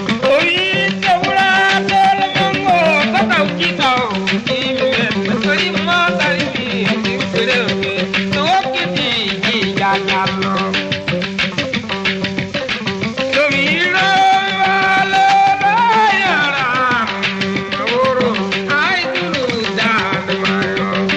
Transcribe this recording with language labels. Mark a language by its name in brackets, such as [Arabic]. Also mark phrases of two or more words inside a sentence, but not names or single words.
[Fula] O wi, "Jawra dol mango, ko taw ki taw, ki mi men, ko ri mo tari mi, mi sere mi." No wokkiti ji jajalo. So mi ro walo ro yara, woro ay dulu dan mayo.